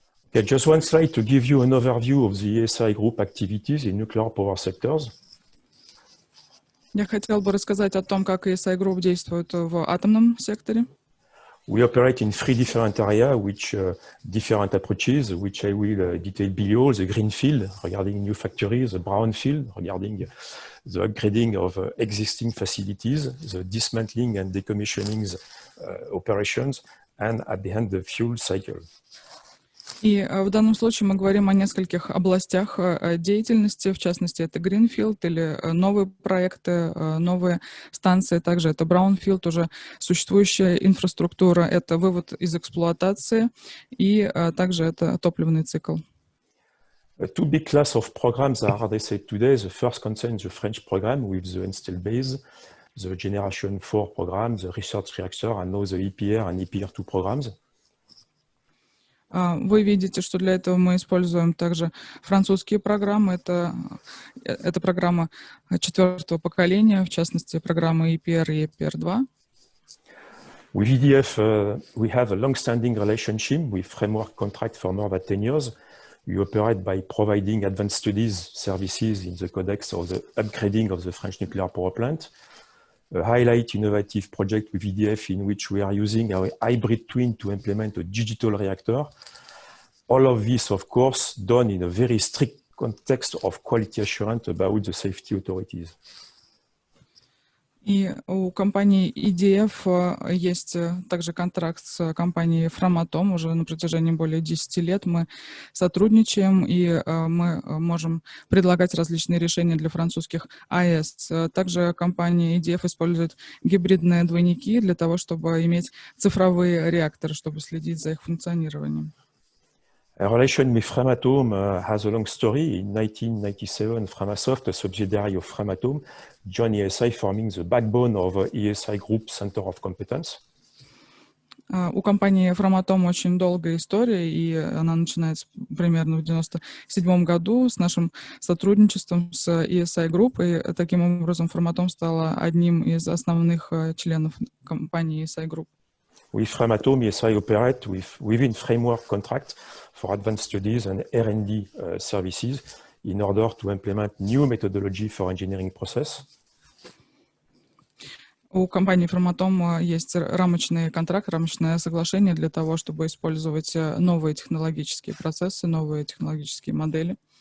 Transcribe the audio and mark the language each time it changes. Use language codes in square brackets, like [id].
[en] Okay, just one slide to give you an overview of the ESI Group activities in nuclear power sectors. [ru] Я хотела бы рассказать о том, как ESI Group действует в атомном секторе. [en] We operate in 3 different areas, which different approaches, which I will detail below. The green field, regarding new factories, the brown field, regarding the upgrading of existing facilities, the dismantling and decommissioning operations, and at the end, the fuel cycle. [ru] И в данном случае мы говорим о нескольких областях деятельности, в частности, это Greenfield или новые проекты, новые станции, также это Brownfield, уже существующая инфраструктура, это вывод из эксплуатации, и также это топливный цикл. [en] Two big class of programs are addressed today. The first concerns the French program with the installed base, the Generation 4 program, the research reactor, and now the EPR and EPR2 programs. [ru] Вы видите, что для этого мы используем также французские программы. Это программа 4-го поколения, в частности, программа EPR и EPR2. [en] With EDF, we have a long-standing relationship with framework contract for more than 10 years. We operate by providing advanced studies services in the context of the upgrading of the French nuclear power plant. A highlight innovative project with EDF in which we are using our hybrid twin to implement a digital reactor. All of this, of course, done in a very strict context of quality assurance about the safety authorities. [ru] И у компании EDF есть также контракт с компанией Framatome. Уже на протяжении более 10 лет мы сотрудничаем, и мы можем предлагать различные решения для французских АЭС. Также компания EDF использует гибридные двойники для того, чтобы иметь цифровые реакторы, чтобы следить за их функционированием. [en] Our relation with Framatome has a long story. In 1997, Framasoft, a subsidiary of Framatome, joined ESI, forming the backbone of ESI Group Center of Competence. [ru] У компании Framatome очень долгая история, и она начинается примерно в 1997 году с нашим сотрудничеством с ESI Group, и таким образом Framatome стала одним из основных членов компании ESI Group. [en] With Framatome, ESI operate within framework contract for advanced studies and R&D services in order to implement new methodology for engineering process. [ru] У компании Framatome есть рамочный контракт, рамочное соглашение для того, чтобы использовать новые технологические процессы, новые технологические модели.